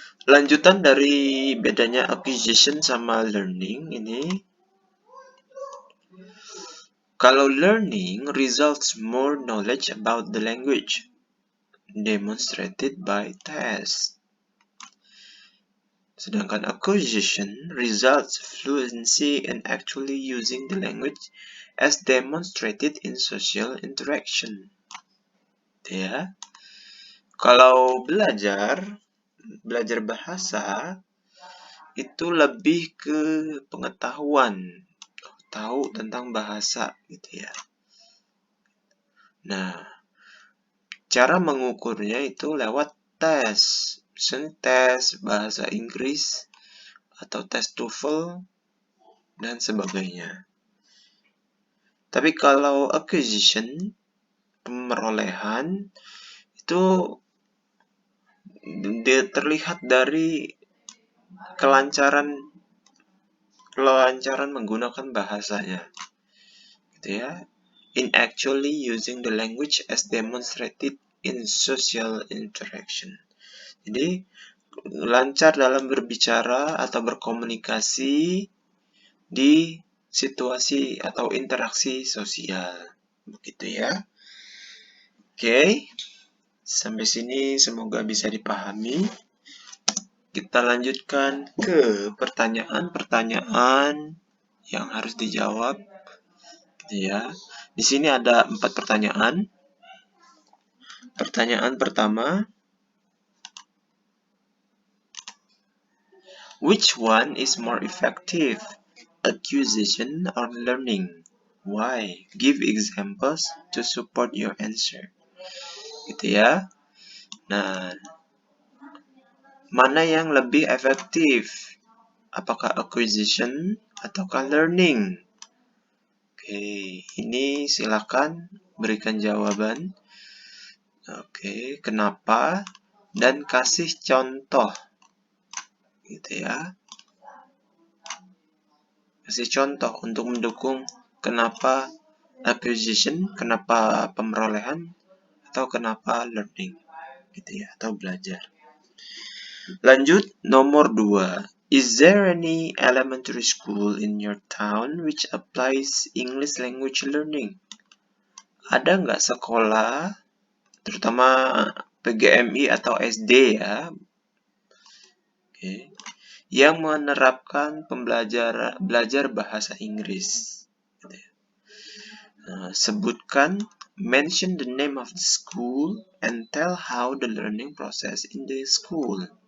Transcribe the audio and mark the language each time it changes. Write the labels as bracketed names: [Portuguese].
[Indonesian] Lanjutan dari bedanya acquisition sama learning ini, kalau [English] learning results more knowledge about the language demonstrated by tests. [Indonesian] Sedangkan [English] acquisition results fluency in actually using the language as demonstrated in social interaction. [Indonesian] Ya. Kalau belajar bahasa itu lebih ke pengetahuan, tahu tentang bahasa gitu ya. Nah, cara mengukurnya itu lewat tes, misalnya tes bahasa Inggris atau tes TOEFL dan sebagainya. Tapi kalau acquisition, pemerolehan, itu dia terlihat dari kelancaran menggunakan bahasanya, gitu ya. [English] In actually using the language as demonstrated in social interaction. [Indonesian] Jadi lancar dalam berbicara atau berkomunikasi di situasi atau interaksi sosial, begitu ya. Oke, sampai sini semoga bisa dipahami. Kita lanjutkan ke pertanyaan-pertanyaan yang harus dijawab, gitu ya. Di sini ada 4 pertanyaan. Pertanyaan pertama, [English] which one is more effective, acquisition or learning? Why? Give examples to support your answer. [Indonesian] Gitu ya. Nah, mana yang lebih efektif? Apakah acquisition ataukah learning? Oke, ini silakan berikan jawaban. Oke, kenapa? Dan kasih contoh. Gitu ya. Kasih contoh untuk mendukung kenapa acquisition, kenapa pemerolehan, atau kenapa learning. Gitu ya, atau belajar. Lanjut, nomor 2. [English] Is there any elementary school in your town which applies English language learning? [Indonesian] Ada nggak sekolah, terutama PGMI atau SD ya, yang menerapkan belajar bahasa Inggris? Sebutkan, [English] mention the name of the school and tell how the learning process in the school.